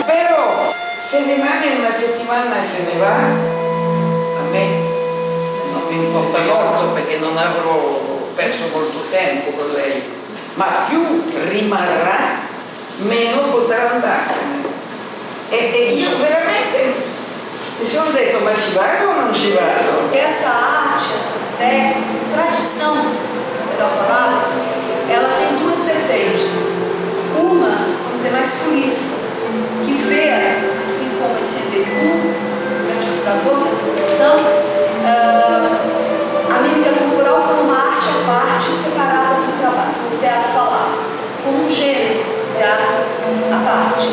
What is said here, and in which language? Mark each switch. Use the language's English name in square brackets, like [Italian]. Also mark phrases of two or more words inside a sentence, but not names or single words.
[Italian] Però se rimane una settimana e se ne va, a me non mi importa molto perché non avrò perso molto tempo con lei, ma più rimarrà, meno potrà andarsene. E io veramente mi sono detto, ma ci vado o non ci vado? [Portuguese] Essa arte, essa técnica, essa tradição, melhor palavra, ela tem duas vertentes. Uma, vamos dizer, mais purista, que vê, assim como Etienne Decoux, o grande fundador dessa tradição, a mímica corporal como uma arte à parte, separada do trabalho, do teatro falado, como um gênero, teatro à parte.